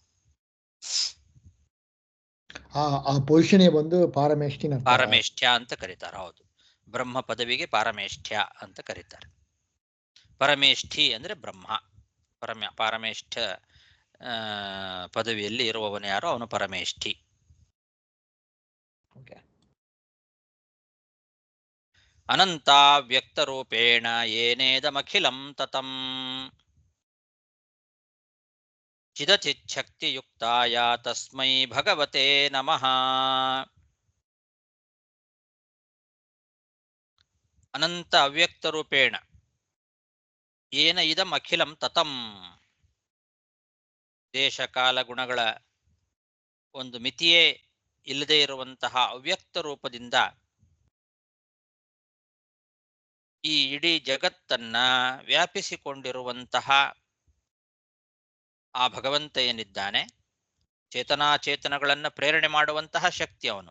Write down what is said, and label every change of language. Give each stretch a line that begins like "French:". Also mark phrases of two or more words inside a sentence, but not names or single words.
Kannada: ಆ ಪೊಸಿಷನ್ ಬಂದು ಪಾರಮೇಷ್ಠ್ಯ ಅಂತ ಕರೀತಾರೆ. ಹೌದು, ಬ್ರಹ್ಮ ಪದವಿಗೆ ಪಾರಮೇಷ್ಠ್ಯ ಅಂತ ಕರೀತಾರೆ. ಪರಮೇಷ್ಠಿ ಅಂದ್ರೆ ಬ್ರಹ್ಮ. ಪಾರಮೇಷ್ಠ ಪದವಿಯಲ್ಲಿ ಇರುವವನು ಯಾರೋ ಅವನು ಪರಮೇಷ್ಠಿ.
Sanskrit: ಅನಂತ ವ್ಯಕ್ತ ರೂಪೇಣ ಯೇನೇದಮಖಿಲಂ ತತಂ ಚಿದಚಿಚ್ಛಕ್ತಿಯುಕ್ತಾಯ ತಸ್ಮೈ ಭಗವತೆ ನಮಃ. ಅನಂತ ಅವ್ಯಕ್ತ ರೂಪೇಣ ಏನ ಇದಂ ಅಖಿಲಂ ತತಂ.
Kannada: ದೇಶ ಕಾಲ ಗುಣಗಳ ಒಂದು ಮಿತಿಯೇ ಇಲ್ಲದೆ ಇರುವಂತಹ ಅವ್ಯಕ್ತ ರೂಪದಿಂದ ಈ ಇಡೀ ಜಗತ್ತನ್ನ ವ್ಯಾಪಿಸಿಕೊಂಡಿರುವಂತಹ ಆ ಭಗವಂತ ಏನಿದ್ದಾನೆ, ಚೇತನಾಚೇತನಗಳನ್ನು ಪ್ರೇರಣೆ ಮಾಡುವಂತಹ ಶಕ್ತಿ ಅವನು.